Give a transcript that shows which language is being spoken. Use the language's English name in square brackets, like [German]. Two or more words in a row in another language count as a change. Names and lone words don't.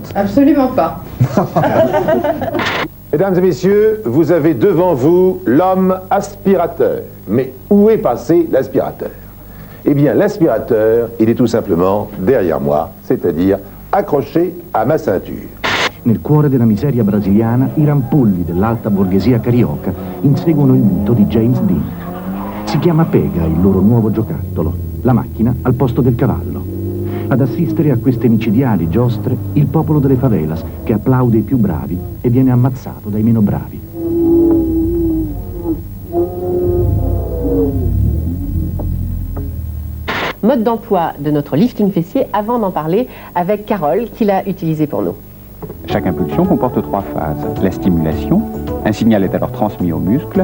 [French] Absolument pas. Mesdames et messieurs, vous avez devant vous l'homme aspirateur. Mais où est passé l'aspirateur? Eh bien, l'aspirateur, il est tout simplement derrière moi, c'est-à-dire accroché à ma ceinture. [Italian] Nel cuore della miseria brasiliana, i rampolli dell'alta borghesia carioca inseguono il mito di James Dean. Si chiama Pega il loro nuovo giocattolo, la macchina al posto del cavallo. Ad assistere a queste micidiali giostre il popolo delle favelas che applaude i più bravi e viene ammazzato dai meno bravi. [French] Mode d'emploi de notre lifting fessier avant d'en parler avec Carole qui l'a utilisé pour nous. Chaque impulsion comporte 3 phases. La stimulation, un signal est alors transmis au muscle.